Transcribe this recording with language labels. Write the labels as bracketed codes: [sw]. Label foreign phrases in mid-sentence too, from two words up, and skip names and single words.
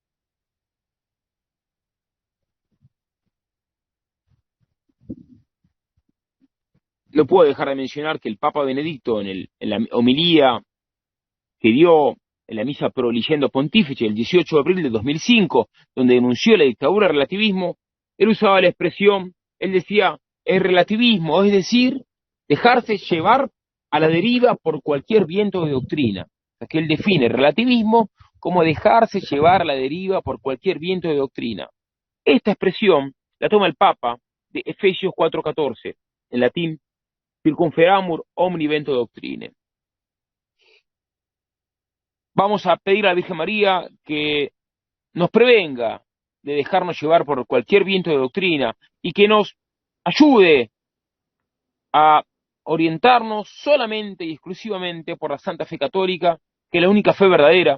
[es] No puedo dejar de mencionar que el Papa Benedicto, en la homilía que dio en la misa Pro Eligendo Pontifice el 18 de abril de 2005, donde denunció la dictadura del relativismo, él usaba la expresión, él decía, el relativismo, es decir, dejarse llevar a la deriva por cualquier viento de doctrina. O sea, que él define el relativismo como dejarse llevar a la deriva por cualquier viento de doctrina. Esta expresión la toma el Papa de Efesios 4:14, en latín, [la] circunferamur omni vento doctrine. [es] Vamos a pedir a la Virgen María que nos prevenga de dejarnos llevar por cualquier viento de doctrina y que nos ayude a orientarnos solamente y exclusivamente por la Santa Fe Católica, que es la única fe verdadera.